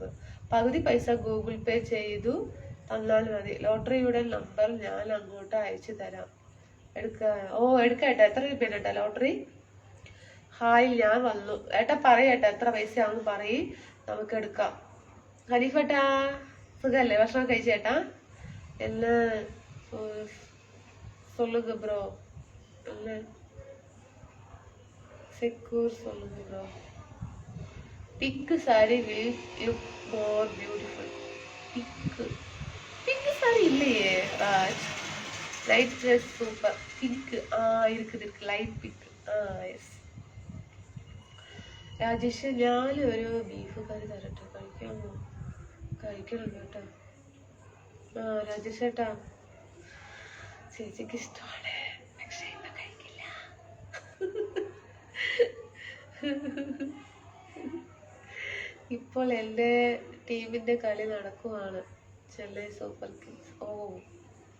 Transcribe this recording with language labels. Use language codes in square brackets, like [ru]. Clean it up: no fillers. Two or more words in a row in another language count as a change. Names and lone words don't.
[ml] പകുതി പൈസ ഗൂഗിൾ പേ ചെയ്തു തന്നാൽ മതി. ലോട്ടറിയുടെ നമ്പർ ഞാൻ അങ്ങോട്ട് അയച്ചു തരാം. എടുക്കേട്ടാ. എത്ര രൂപയാണ് ലോട്ടറി? ഹായ്, ഞാൻ വന്നു. ഏട്ടാ പറയേട്ടാ എത്ര പൈസയാണെന്ന് പറയും, നമുക്ക് എടുക്കാം. ഖലീഫേട്ടാ സുഖല്ലേ? ഭക്ഷണം കഴിച്ചേട്ടാ? [ta] என்ன சொல்லுங்க ப்ரோ. என்ன செக்யூர் சொல்லுங்க ப்ரோ. [en] pink saree will look more beautiful. pink saree [ta] இல்லையே ராஜ். [en] light dress super. pink இருக்குது light pink. [ml] യെസ്. രാജേഷ്, ഞാനൊരു ബീഫ് കറി തരട്ടെ, കഴിക്കണം കേട്ടോ. രാജേഷ് ഏട്ടാ, ചേച്ചിക്ക് ഇഷ്ടമാണ്, പക്ഷെ ഇപ്പൊ കഴിക്കില്ല. ഇപ്പോൾ എൻ്റെ ടീമിന്റെ കളി നടക്കുവാണ്, ചെന്നൈ സൂപ്പർ കിങ്സ്.